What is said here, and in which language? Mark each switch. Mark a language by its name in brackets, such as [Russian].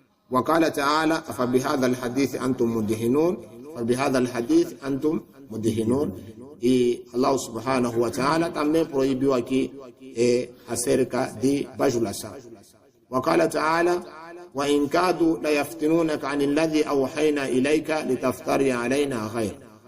[Arabic] وقال تعالى فبهذا الحديث أنتم مدهنون, فبهذا الحديث أنتم مدهنون. [Portuguese] E Allah subhanahu wa ta'ala também proibiu aqui acerca de bajulação. [Arabic] وقال تعالى وإن كادوا ليفتنونك عن الذي أوحينا إليك لتفتري علينا غير.